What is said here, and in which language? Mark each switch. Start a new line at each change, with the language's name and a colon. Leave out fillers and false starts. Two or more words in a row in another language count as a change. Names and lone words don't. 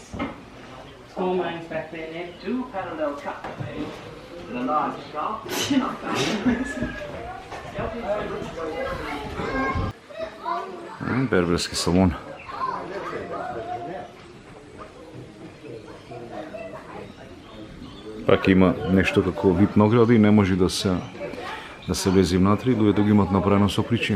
English: Small lines back there, Ned. 2 parallel cuts are made with a large scarf.
Macedonian: Берберски салон. Пак има нешто како вид на огради и не може да се лези внатре, луѓето ги имат направено со причина.